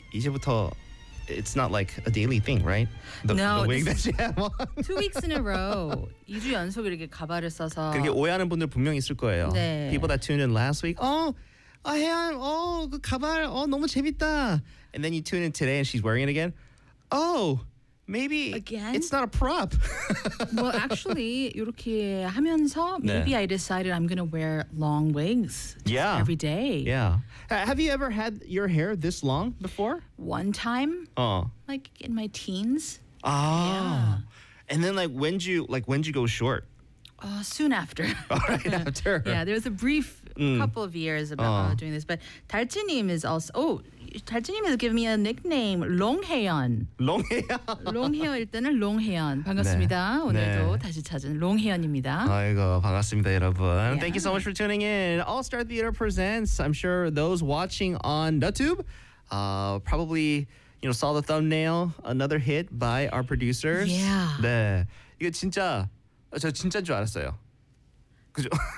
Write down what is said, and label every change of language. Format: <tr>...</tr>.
<ko>이제부터</ko> <en>it's not like a daily thing, right? No. The wig that you have on. 2 weeks in a row.</en> <ko>2주 연속 이렇게 가발을 써서. 그렇게 오해하는 분들 분명 있을 거예요. 네.</ko> <en>People that tuned in last week. Oh, Han. Oh,</en> <ko>그 가발.</ko> <en>Oh,</en> <ko>너무 재밌다.</ko> <en>And then you tune in today and she's wearing it again. Oh. Maybe again? It's not a prop. Well, actually,</en> <ko>이렇게 하면서</ko> <en>maybe</en> <ko>네.</ko> <en>I decided I'm going to wear long wigs yeah. every day. Yeah. Have you ever had your hair this long before? One time. Oh. Like in my teens. Oh. Yeah. And then when did you go short? Soon after. Right after. Yeah, there was a brief couple of years about doing this. But 달지님 is also... Oh, 달지님 has given me a nickname, 롱혜연.</en> <ko>롱혜연. 롱혜연일 때는 롱혜연. 반갑습니다. 네. 오늘도 네. 다시 찾은 롱혜연입니다. 아이고, 반갑습니다, 여러분.</ko> <en>Yeah. Thank you so much for tuning in. All-Star Theater Presents. I'm sure those watching on YouTube probably... You know, saw the thumbnail, another hit by our producers. Yeah.</en> <ko>네. 이거 진짜... 저 진짜인 줄 알았어요. 그죠?</ko>